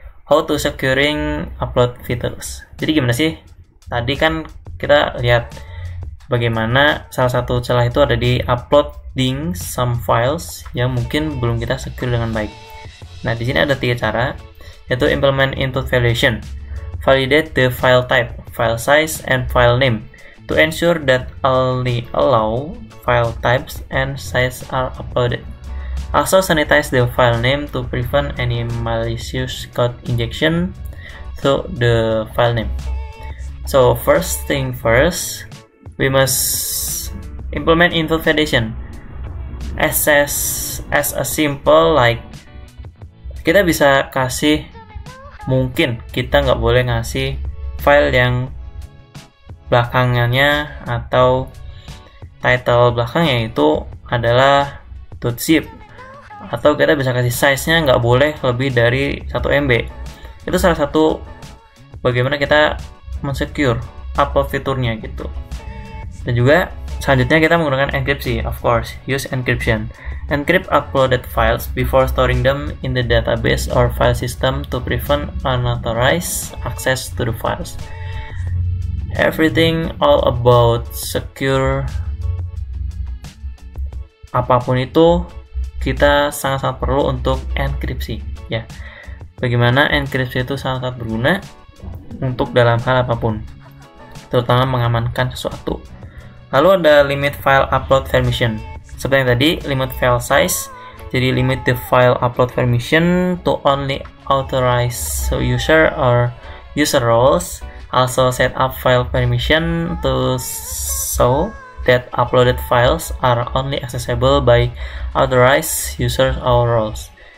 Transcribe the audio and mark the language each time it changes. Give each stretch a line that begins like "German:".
English: How to securing upload features.
Indonesian: Jadi gimana sih? Tadi kan kita lihat bagaimana salah satu celah itu ada di
English: uploading some files
Indonesian: yang mungkin belum kita secure dengan baik. Nah, di sini ada 3 cara, yaitu
English: implement input validation, validate the file type, file size, and file name to ensure that only allow file types and size are uploaded. Also sanitize the file name to prevent any malicious code injection to the file name. So first thing first, we must implement input validation as a simple like
Indonesian: kita bisa kasih, mungkin kita nggak boleh ngasih file yang belakangannya atau title belakangnya itu adalah .zip, atau kita bisa kasih size-nya nggak boleh lebih dari 1 MB. Itu salah satu bagaimana kita mensecure upload fiturnya gitu. Dan juga selanjutnya kita menggunakan enkripsi,
English: of course, use encryption. Encrypt uploaded files before storing them in the database or file system to prevent unauthorized access to the files. Everything all about secure,
Indonesian: apapun itu kita sangat-sangat perlu untuk enkripsi ya. Bagaimana enkripsi itu sangat berguna untuk dalam hal apapun, terutama mengamankan sesuatu. Lalu ada
English: limit file upload permission.
Indonesian: Seperti yang tadi,
English: limit file size. Jadi limit the file upload permission to only authorized user or user roles. Also set up file permission to so that uploaded files are only accessible by authorized users or roles.